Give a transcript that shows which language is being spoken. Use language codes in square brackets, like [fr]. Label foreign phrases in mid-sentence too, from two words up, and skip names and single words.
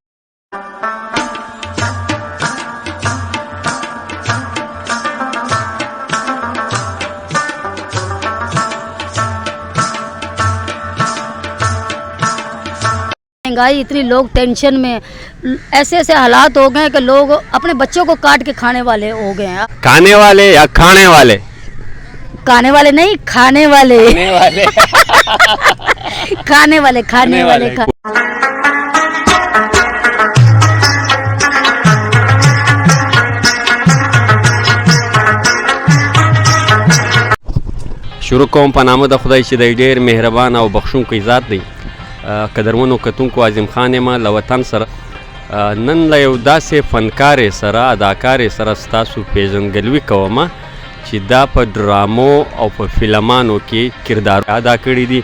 [hi] महंगाई इतनी, लोग टेंशन में, ऐसे ऐसे हालात हो गए कि लोग अपने बच्चों को काट के खाने वाले हो गए हैं। खाने वाले या खाने वाले? खाने वाले नहीं, खाने वाले। खाने वाले खाने वाले, खाने वाले, [ps] شروع کوم په نامه د خدای چې دی ډېر مهربان او بخښونکی ذات دی. قدرمنو کتونکو، عظیم خان یم له وطن سره نن له یو داسې فنکارې سره، اداکارې سره ستاسو پیژندګلوي کومه چې دا په ډرامو او په فلمانو کې کردار ادا کړي دي.